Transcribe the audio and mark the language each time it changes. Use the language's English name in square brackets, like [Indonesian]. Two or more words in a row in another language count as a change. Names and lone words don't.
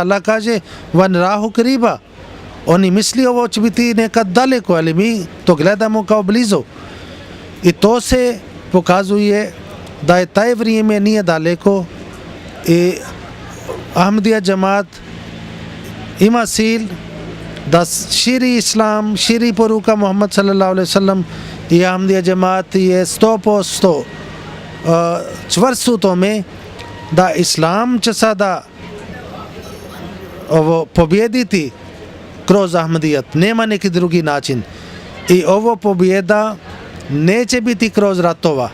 [Bosnian] Allah kaže, [Arabic] ونراه قريبا. [Bosnian] Oni misli ovo će biti nekad daleko, ali mi to gledamo kao blizu. I to se pokazuje da je taj vrijeme nije daleko i Ahmadija džemat ima cilj da širi Islam, širi poruka Muhammad [Arabic] صلى الله عليه سلم [Bosnian] i Ahmadija džemat je 100% čvrst u tome da Islam će sada pobjediti kroz Ahmadijat. Nema neki drugi način. I ovo pobjeda neće biti kroz ratova.